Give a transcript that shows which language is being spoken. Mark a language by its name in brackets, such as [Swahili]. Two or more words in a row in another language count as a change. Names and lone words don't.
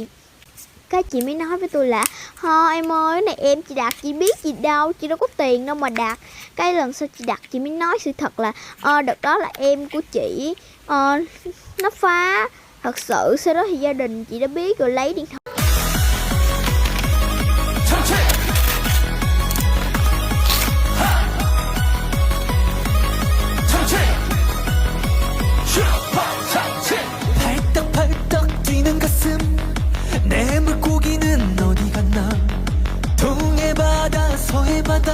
[Vietnamese] Cái chị mới nói với tôi là thôi em ơi, cái này em chị đặt, chị biết gì đâu, chị đâu có tiền đâu mà đặt. Cái lần sau chị đặt chị mới nói sự thật là đợt đó là em của chị nó phá thật sự. Sau đó thì gia đình chị đã biết rồi lấy điện thoại. [Korean] 내 물고기는 어디 갔나 동해 바다 서해 바다